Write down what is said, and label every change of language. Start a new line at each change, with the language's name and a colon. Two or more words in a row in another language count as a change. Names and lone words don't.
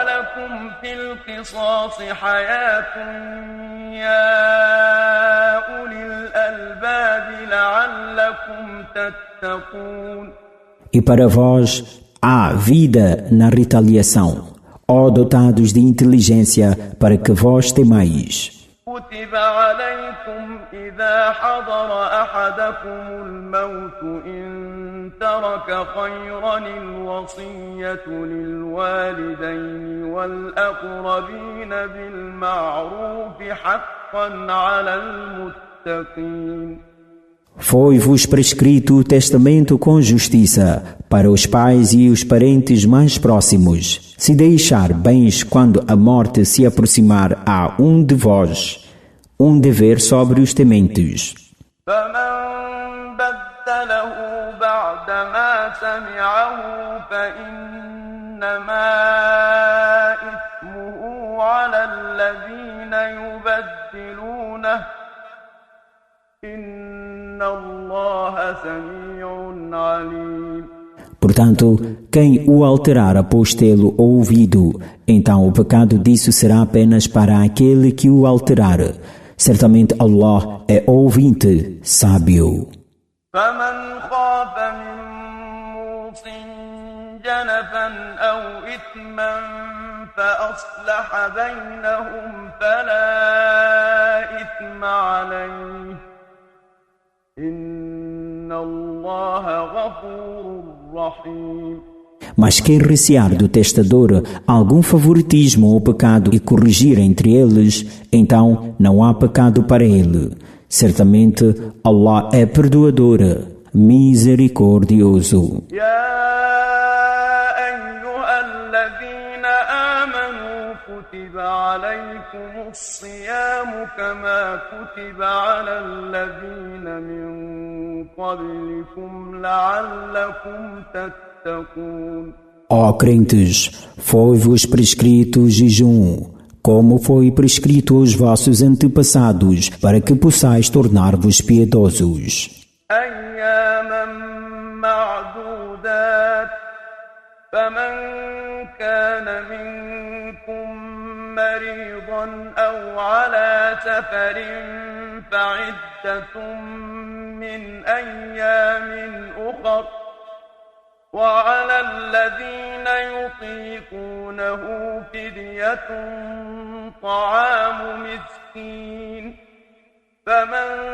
Portuguese: E para vós há vida na retaliação, ó dotados de inteligência, para que vós temais.
Arabic: كتب عليكم إذا حضر أحدكم الموت إن ترك خيرا الوصية للوالدين والأقربين بالمعروف حقا على المتقين.
Portuguese: Foi-vos prescrito o testamento com justiça para os pais e os parentes mais próximos, se deixar bens quando a morte se aproximar a um de vós, um dever sobre os tementes.
Arabic: فمن بدله بعد ما سمعه فإنما إثمه على الذين يبدلونه إن الله سميع عليم.
Portuguese: Portanto, quem o alterar após tê-lo ouvido, então o pecado disso será apenas para aquele que o alterar. Certamente Allah é ouvinte, sábio.
Arabic: فمن خاف من موص جنفا أو إثما فأصلح بينهم فلا إثم عليه إن الله غفور رحيم.
Portuguese: Mas quem recear do testador algum favoritismo ou pecado e corrigir entre eles, então não há pecado para ele. Certamente Allah é perdoador, misericordioso.
Arabic: كتب عليكم الصيام كما كتب على الذين من قبلكم لعلكم تتقون.
Portuguese: Ó crentes, foi-vos prescrito o jejum, como foi prescrito aos vossos antepassados, para que possais tornar-vos piedosos.
Arabic: أياما معدودات فمن كان منكم مريضا أو على سفر فعدة من أيام أخر وعلى الذين يطيقونه فدية طعام مسكين فمن